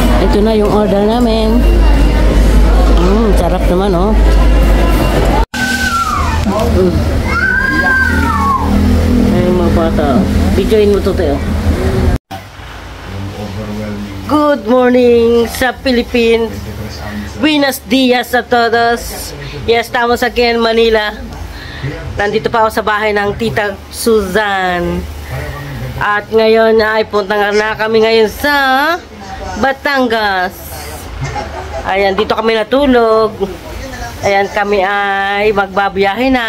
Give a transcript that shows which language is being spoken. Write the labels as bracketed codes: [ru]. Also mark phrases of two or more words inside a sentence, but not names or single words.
[tl] Ito na yung order namin. Sarap naman, oh. Ay, mga bata. Videoin mo to, Teo. [en] Good morning [tl] sa Philippines. [es] Buenos dias a todos. Yes, estamos aquí en Manila. [tl] Nandito pa ako sa bahay ng Tita Susan. At ngayon ay punta na kami ngayon sa Batangas. Ayan, dito kami natulog. Ayan, kami ay magbabiyahe na.